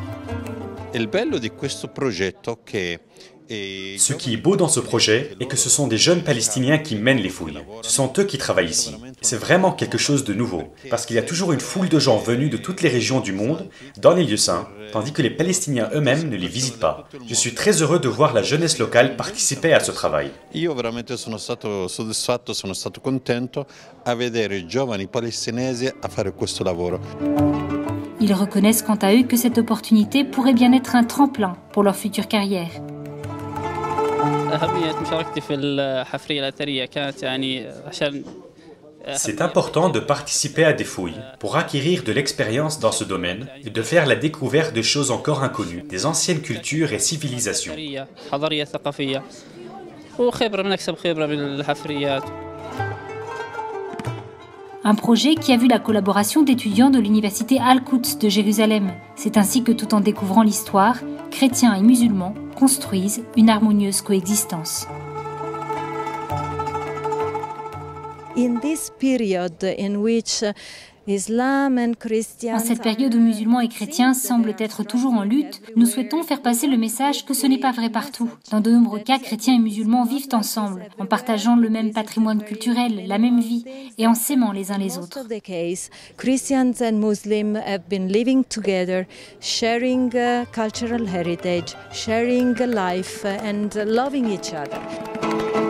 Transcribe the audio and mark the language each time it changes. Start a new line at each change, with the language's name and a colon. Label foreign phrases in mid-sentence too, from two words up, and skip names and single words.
French: Ce qui est beau dans ce projet est que ce sont des jeunes Palestiniens qui mènent les fouilles. Ce sont eux qui travaillent ici. C'est vraiment quelque chose de nouveau, parce qu'il y a toujours une foule de gens venus de toutes les régions du monde, dans les lieux saints, tandis que les Palestiniens eux-mêmes ne les visitent pas. Je suis très heureux de voir la jeunesse locale participer à ce travail.
Italian: Io veramente sono stato soddisfatto, sono stato contento a vedere i giovani palestinesi a fare questo lavoro.
French: Ils reconnaissent quant à eux que cette opportunité pourrait bien être un tremplin pour leur future carrière. C'est important de participer à des fouilles pour acquérir de l'expérience dans ce domaine et de faire la découverte de choses encore inconnues, des anciennes cultures et civilisations. Un projet qui a vu la collaboration d'étudiants de l'université Al-Quds de Jérusalem. C'est ainsi que tout en découvrant l'histoire, chrétiens et musulmans construisent une harmonieuse coexistence.
English: In this period in which
French: En cette période où musulmans et chrétiens semblent être toujours en lutte, nous souhaitons faire passer le message que ce n'est pas vrai partout. Dans de nombreux cas, chrétiens et musulmans vivent ensemble, en partageant le même patrimoine culturel, la même vie, et en s'aimant les uns les autres.
English: Christians and Muslims have been living together, sharing cultural heritage, sharing life and loving each other.